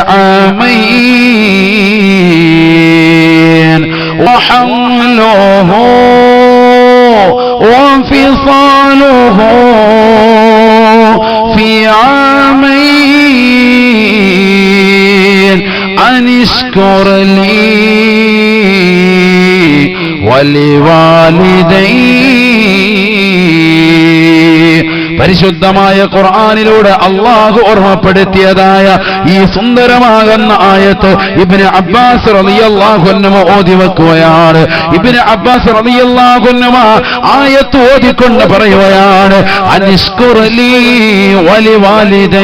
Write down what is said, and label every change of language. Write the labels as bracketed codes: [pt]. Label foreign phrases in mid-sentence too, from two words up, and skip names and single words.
[ar] عامين وحمله وفصاله في عامين أن اشكر لي [ml] ولوالدي പരിശുദ്ധമായ ഖുർആനിലൂടെ അള്ളാഹു ഓർമ്മപ്പെടുത്തിയതായ ഈ സുന്ദരമാകുന്ന ആയത്ത് ഇബ്നു അബ്ബാസ് [ar] رضي الله عنه [ml] ഓതി വെക്കുകയാണ്. ഇബ്നു അബ്ബാസ് [ar] رضي الله عنه [ml] ആയത്ത് ഓതിക്കൊണ്ട് പറയുകയാണ്, [ar] أن اشكر لي ولوالدي.